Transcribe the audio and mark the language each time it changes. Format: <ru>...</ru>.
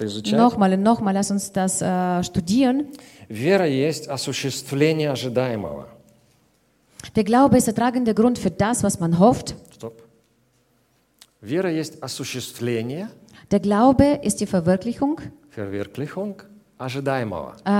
<de>Nochmal und nochmal, lass uns das studieren.</de> <ru>Вера есть осуществление ожидаемого.</ru> <de>Der Glaube ist der tragende Grund für das, was man hofft. Stopp.</de> <ru>Вера есть осуществление.</ru> <de>Der Glaube ist die Verwirklichung.</de> <ru>Verwirklichung ожидаемого.</ru>